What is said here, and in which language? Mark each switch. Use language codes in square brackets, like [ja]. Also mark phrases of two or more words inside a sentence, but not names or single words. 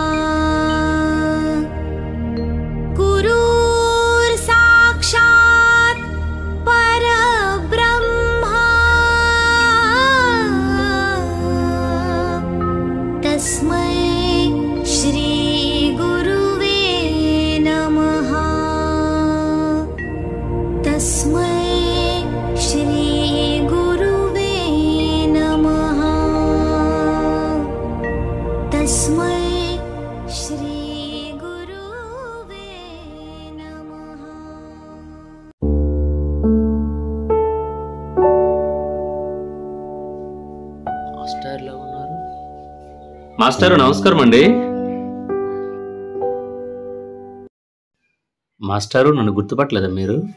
[sa] गुरुर्साक्षात् परब्रह्मा तस्मै श्री गुरुवे नमः तस्मै श्री गुरुवे नमः तस्मै श्री गुरुवे नमः। [te] మాస్టర్లా ఉన్నారు. మాస్టర్ నమస్కారం అండి. మాస్టారు నన్ను గుర్తుపట్టలేదా మీరు?